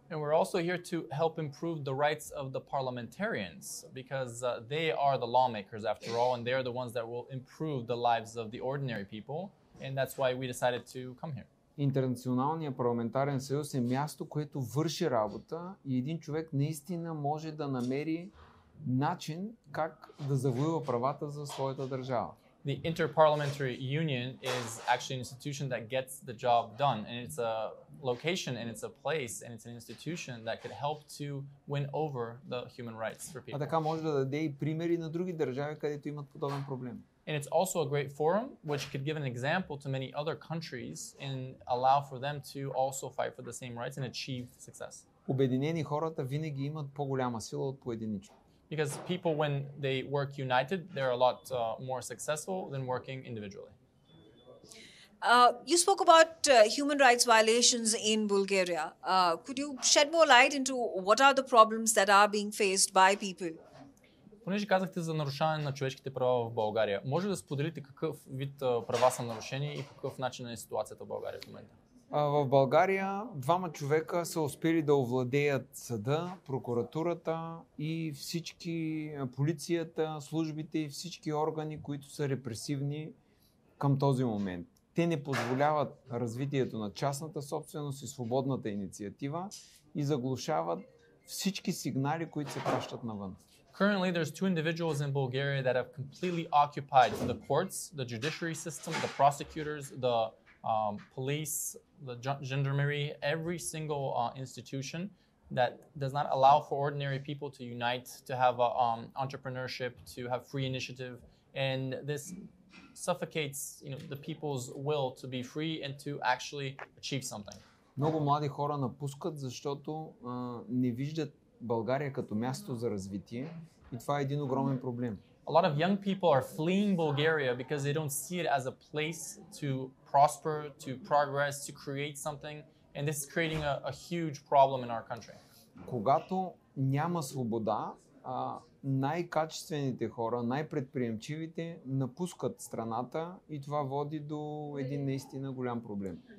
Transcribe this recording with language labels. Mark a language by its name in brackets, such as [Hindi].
[English] And we're also here to help improve the rights of the parliamentarians because they are the lawmakers after all and they are the ones that will improve the lives of the ordinary people and that's why we decided to come here. [Bulgarian] Интернационалният парламентарен съюз е място, което върши работа и един човек наистина може да намери начин как да завоюва правата за своята държава. [English] The Interparliamentary Union is actually an institution that gets the job done and it's a location and it's a place and it's an institution that could help to win over the human rights for people. [Bulgarian] А така може да даде и примери на други държави, където имат подобен проблем. [English] And it's also a great forum which could give an example to many other countries and allow for them to also fight for the same rights and achieve success. [Bulgarian] Обединени хората винаги имат по-голяма сила от поединични. [English] Because people, when they work united, they're a lot more successful than working individually. You spoke about human rights violations in Bulgaria. Could you shed more light into what are the problems that are being faced by people? [Bulgarian] Понеже казахте за нарушаване на човешките права в България, може да споделите какъв вид права са нарушени и по какъв начин е ситуацията в България в момента? В България двама човека са успели да овладеят съда, прокуратурата и всички полицията, службите и всички органи, които са репресивни към този момент. Те не позволяват развитието на частната собственост и свободната инициатива и заглушават всички сигнали, които се пращат навън. [English] Currently, there's two individuals in Bulgaria that have completely occupied the courts, the judiciary system, the prosecutors, the police, the gendarmerie, every single institution that does not allow for ordinary people to unite, to have entrepreneurship, to have free initiative, and this suffocates, the people's will to be free and to actually achieve something. [Bulgarian] Много млади хора напускат, защото не виждат България като място за развитие и това е един огромен проблем. [English] A lot of young people are fleeing Bulgaria because they don't see it as a place to prosper, to progress, to create something, and this is creating a huge problem in our country. [Bulgarian] Когато няма свобода, най-качествените хора, най-предприемчивите напускат страната и това води до един наистина голям проблем.